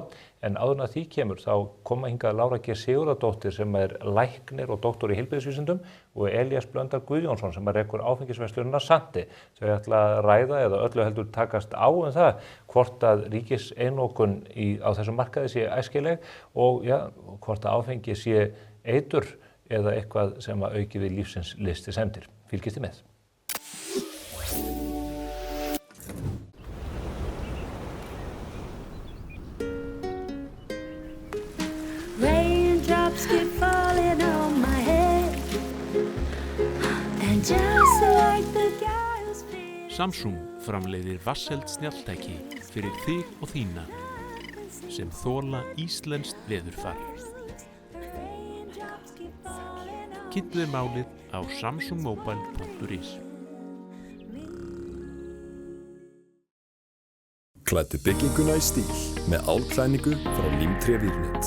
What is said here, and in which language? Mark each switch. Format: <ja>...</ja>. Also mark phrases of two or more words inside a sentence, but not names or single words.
<is>En áður en að því kemur þá koma hingað Lára G. Sigurðardóttir sem er læknir og doktor í heilbrigðisvísindum og Elías Blöndal Guðjónsson sem rekur áfengisverslunina Sandi. Þau ætla að ræða eða öllu heldur takast á það hvort að ríkiseinokun á þessum markaði sé æskileg og hvort að áfengi sé eitur eða eitthvað sem að auki við lífsins listi semdir. Fylgist þið með.</is> <en>Raindrops keep falling on my head and just like the guy who's been</en> <is>Samsung framleiðir vatnseld snjalltæki fyrir þig og þína sem þola íslenskt veðurfar. Kynntu þér málið á samsungmobile.is. Klæddu bygginguna í stíl með álklæðningu frá Límtré Vírnet.</is>